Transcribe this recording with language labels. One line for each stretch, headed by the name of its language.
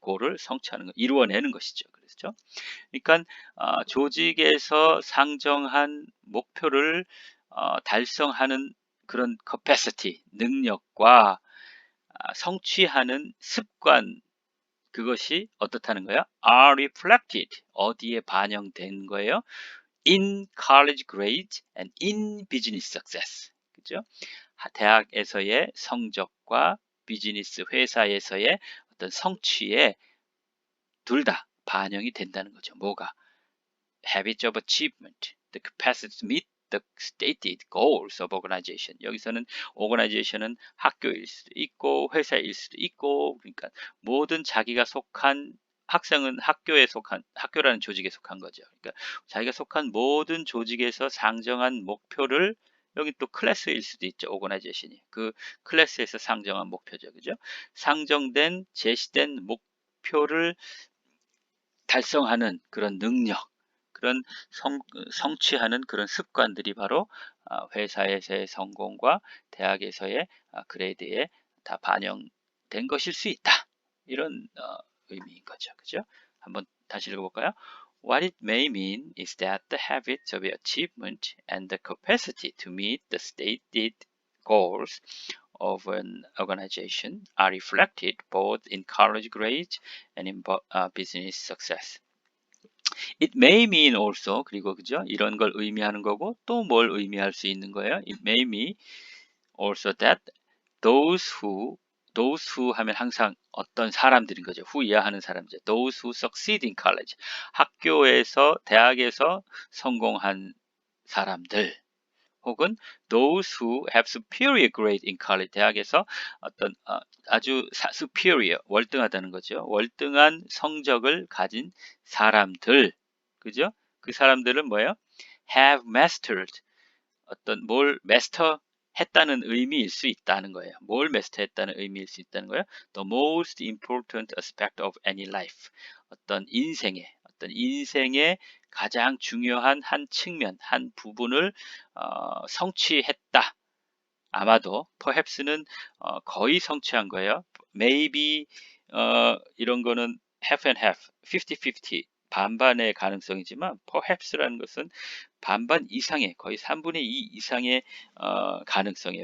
Korean: goal을 성취하는 것, 이루어내는 것이죠. 그렇죠? 그러니까 조직에서 상정한 목표를 달성하는 그런 capacity, 능력과 성취하는 습관, 그것이 어떻다는 거예요?
English: are reflected,
Korean: 어디에 반영된 거예요?
English: in college grades and in business success.
Korean: 그죠? 대학에서의 성적과 비즈니스 회사에서의 어떤 성취에 둘 다 반영이 된다는 거죠. 뭐가?
English: Habits of achievement, the capacity to meet the stated goals of organization.
Korean: 여기서는 organization은 학교일 수도 있고 회사일 수도 있고, 그러니까 모든 자기가 속한 학생은 학교라는 조직에 속한 거죠. 그러니까 자기가 속한 모든 조직에서 상정한 목표를, 여기 또 클래스일 수도 있죠. 오거나이제이션이 그 클래스에서 상정한 목표죠. 그죠? 상정된 제시된 목표를 달성하는 그런 능력, 그런 성취하는 그런 습관들이 바로 회사에서의 성공과 대학에서의 그레이드에 다 반영된 것일 수 있다. 이런 의미인 거죠. 그죠? 한번 다시 읽어볼까요?
English: What it may mean is that the habits of achievement and the capacity to meet the stated goals of an organization are reflected both in college grades and in business success. It may mean also,
Korean: 그리고 그죠? 이런 걸 의미하는 거고 또 뭘 의미할 수 있는 거예요?
English: It may mean also that those who
Korean: 하면 항상 어떤 사람들인 거죠. who 이해하는 사람이죠.
English: Those who succeed in college.
Korean: 학교에서, 대학에서 성공한 사람들.
English: 혹은 those who have superior grade in college.
Korean: 대학에서 어떤 아주 superior, 월등하다는 거죠. 월등한 성적을 가진 사람들. 그죠? 그 사람들은 뭐예요?
English: have mastered.
Korean: 어떤 뭘 master 했다는 의미일 수 있다는 거예요. 뭘 master했다는 의미일 수 있다는 거예요.
English: The most important aspect of any life.
Korean: 어떤 인생의 가장 중요한 한 측면, 한 부분을 성취했다. 아마도 perhaps는 거의 성취한 거예요. maybe 이런 거는
English: half and half,
Korean: 50-50 반반의 가능성이지만 perhaps라는 것은 반반 이상의, 거의 3분의 2 이상의 가능성이에요.